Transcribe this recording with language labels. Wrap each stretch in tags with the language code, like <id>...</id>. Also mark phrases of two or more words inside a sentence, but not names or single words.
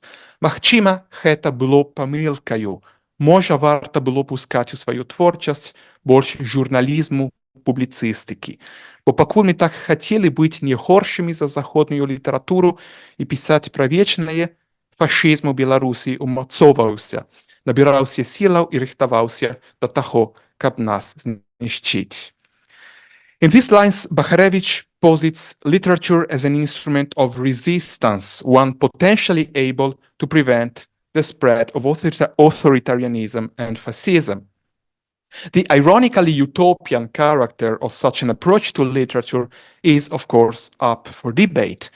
<be>Магчыма, гэта было памылкаю. Можа, варта было пускаць у сваю творчасць больш журналізму, публіцыстыкі. Бо пакуль мы так хацелі быць не горшымі за заходнюю літаратуру і пісаць пра вечнае, фашызм у Беларусі умацоўваўся, набіраўся сілаў і рыхтаваўся да таго, каб нас знішчыць.</be> <en>In these lines, Bacharevič posits literature as an instrument of resistance, one potentially able to prevent the spread of authoritarianism and fascism. The ironically utopian character of such an approach to literature is, of course, up for debate.</en>